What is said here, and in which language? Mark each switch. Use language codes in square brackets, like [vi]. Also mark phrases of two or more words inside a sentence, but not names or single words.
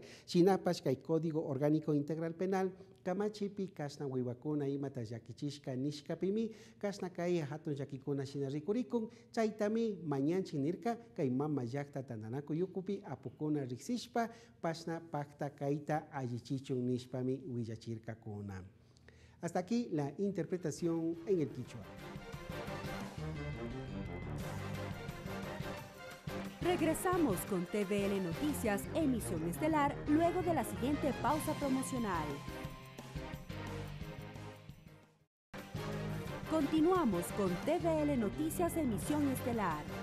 [qu] Shinapash kay Código Orgánico Integral Penal kamachipi kasna wiwakuna imata llakichishka nishkapimi kasna kay hatun llakikuna shina rikurikun chaytami mañanchik nirka kay mama llaqta tandanakuy ukupi apukuna riksishpa pasna pakta kayta allichichun nishpami willachirka kuna. [es] Hasta aquí la interpretación en el quichua. Regresamos con TVL Noticias, emisión estelar, luego de la siguiente pausa promocional. Continuamos con TVL Noticias, emisión estelar.